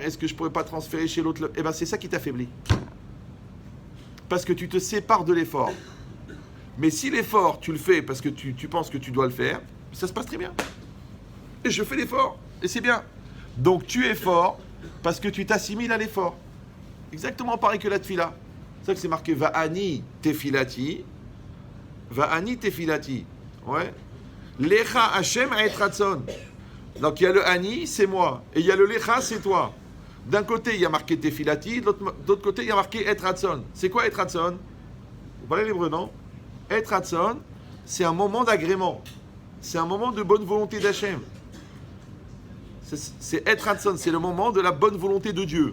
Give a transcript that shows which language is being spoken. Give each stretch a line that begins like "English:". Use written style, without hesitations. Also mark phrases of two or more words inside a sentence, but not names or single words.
French: Est-ce que je ne pourrais pas transférer chez l'autre? Eh bien, c'est ça qui t'affaiblit. Parce que tu te sépares de l'effort. Mais si l'effort, tu le fais parce que tu penses que tu dois le faire, ça se passe très bien. Et je fais l'effort. Et c'est bien. Donc, tu es fort parce que tu t'assimiles à l'effort. Exactement pareil que la tefila. C'est ça que c'est marqué
Hebrew: ואני תפילתי. ואני תפילתי.
French: Ouais.
Hebrew: לך השם עת רצון.
French: Donc il y a le Ani, c'est moi. Et il y a le Lecha, c'est toi. D'un côté, il y a marqué tefilati. De l'autre côté, il y a marqué
Hebrew: עת רצון.
French: C'est quoi
Hebrew: עת רצון?
French: Vous parlez l'hébreu, non?
Hebrew: עת רצון,
French: c'est un moment d'agrément. C'est un moment de bonne volonté d'Hachem. C'est
Hebrew: עת רצון,
French: c'est le moment de la bonne volonté de Dieu.